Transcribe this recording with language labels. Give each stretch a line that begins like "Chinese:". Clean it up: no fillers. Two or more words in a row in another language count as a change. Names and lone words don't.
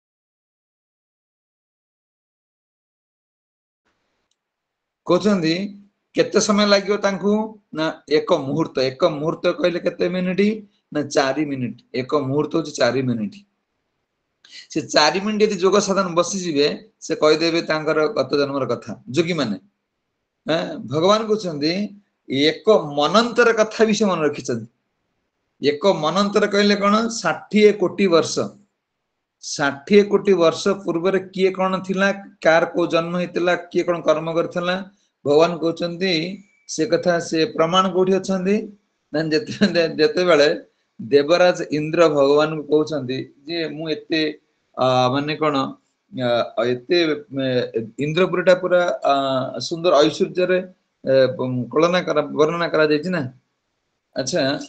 Odia: କହୁଛନ୍ତି କେତେ ସମୟ ଲାଗିବ ତାଙ୍କୁ ନା ଏକ ମୁହୂର୍ତ୍ତ କହିଲେ କେତେ ମିନିଟ ନା 4 ମିନିଟ ଏକ ମୁହୂର୍ତ୍ତ ହେଉଛି 4 ମିନିଟ ସେ 4 ମିନିଟ ଯଦି ଯୋଗ ସାଧନ ବସି ଯିବେ ସେ କହି ଦେବେ ତାଙ୍କର ଗତ ଜନ୍ମର କଥା ଯୋଗୀ ମାନେ ଭଗବାନ କହୁଛନ୍ତି ଏକ ମନ୍ୱନ୍ତର କଥା ବି ସେ ମନେ ରଖିଛନ୍ତି ଏକ ମନ୍ୱନ୍ତର କହିଲେ କୋଉ 60 କୋଟି ବର୍ଷ 60 କୋଟି ବର୍ଷ ପୂର୍ବ କିଏ କୋଉ ଥିଲା କାର କୁ ଜନ୍ମ ହେଇଥିଲା କିଏ କୋଉ କର୍ମ କରିଥିଲା ଭଗବାନ କହୁଛନ୍ତି ସେ କଥା ସେ ପ୍ରମାଣ କୋଉଠି ଅଛନ୍ତି ନା ଯେତେ ବେଳେ ଦେବରାଜ ଇନ୍ଦ୍ର ଭଗବାନ କୁ କହୁଛନ୍ତି ଯେ ମୁଁ ଏତେ ମାନେ କୋଉ ଏତେ ଇନ୍ଦ୍ରପୁରୀଟା ପୂରା ସୁନ୍ଦର ଐଶ୍ୱର୍ଯ୍ୟ ରେ କଳ୍ପନା କରା ବର୍ଣ୍ଣନା କରା ଯାଉଛି ନା ଅଚ୍ଛା